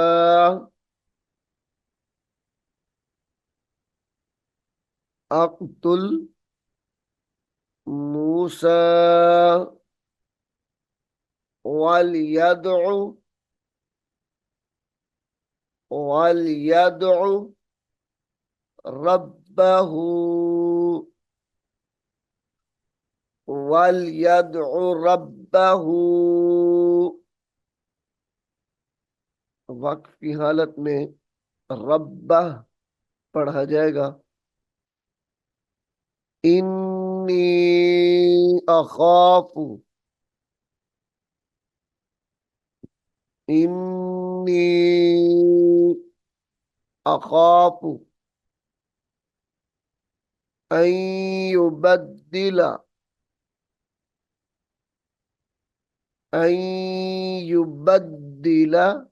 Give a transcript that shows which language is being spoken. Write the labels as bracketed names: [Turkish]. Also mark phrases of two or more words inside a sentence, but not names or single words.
[Arabic] أقتل موسى وليدع ربه وليدع ربه [Hindi] वक्फ की हालत में रब्बह पढ़ा जाएगा। [Arabic] إني أخاف، إني أخاف أن يبدل، أن يبدل,